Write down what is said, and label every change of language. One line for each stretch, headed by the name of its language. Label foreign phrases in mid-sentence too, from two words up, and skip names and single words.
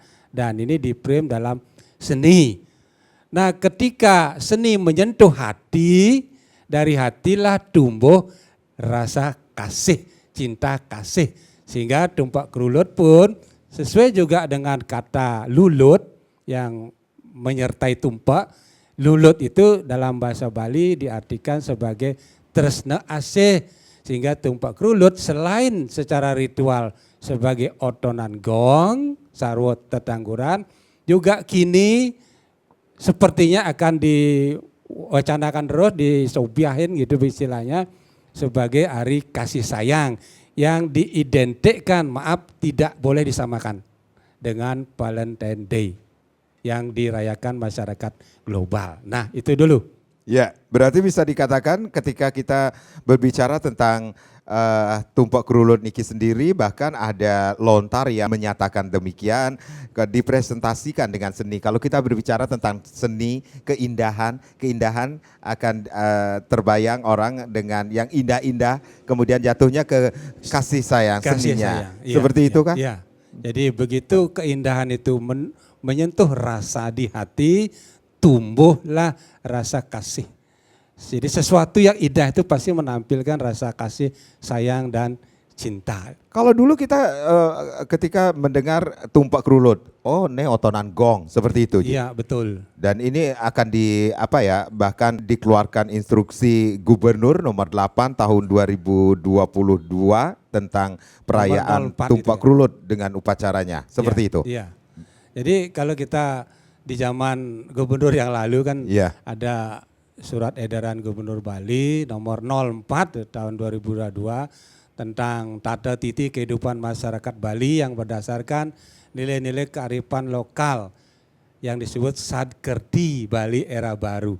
Indonesian: Dan ini di-frame dalam seni. Nah ketika seni menyentuh hati, dari hatilah tumbuh rasa kasih, cinta kasih. Sehingga tumpak kerulut pun sesuai juga dengan kata lulut yang menyertai tumpak. Lulut itu dalam bahasa Bali diartikan sebagai
Balinese: tresna asih.
Indonesian: Sehingga tumpak kerulut selain secara ritual sebagai otonan gong, sarwa tetangguran, juga kini sepertinya akan diwacanakan terus, disobiahin gitu istilahnya, sebagai hari kasih sayang yang diidentikan, maaf tidak boleh disamakan dengan Valentine Day yang dirayakan masyarakat global. Nah itu dulu. Ya, berarti bisa dikatakan ketika kita berbicara tentang tumpak kerulut niki sendiri, bahkan ada lontar yang menyatakan demikian, dipresentasikan dengan seni. Kalau kita berbicara tentang seni, keindahan akan terbayang orang dengan yang indah-indah, kemudian jatuhnya ke kasih sayang seninya. Sayang. Seperti itu kan? Iya. Jadi begitu keindahan itu menyentuh rasa di hati, tumbuhlah rasa kasih. Jadi sesuatu yang indah itu pasti menampilkan rasa kasih, sayang, dan cinta. Kalau dulu kita ketika mendengar tumpak kerulut, oh ini otonan gong, seperti itu. Iya betul. Dan ini akan bahkan dikeluarkan instruksi Gubernur nomor 8 tahun 2022 tentang perayaan tumpak kerulut dengan upacaranya, seperti itu. Iya. Jadi kalau kita di zaman gubernur yang lalu kan ada surat edaran Gubernur Bali nomor 04 tahun 2022 tentang tata titi kehidupan masyarakat Bali yang berdasarkan nilai-nilai kearifan lokal yang disebut Sadkerti Bali Era Baru.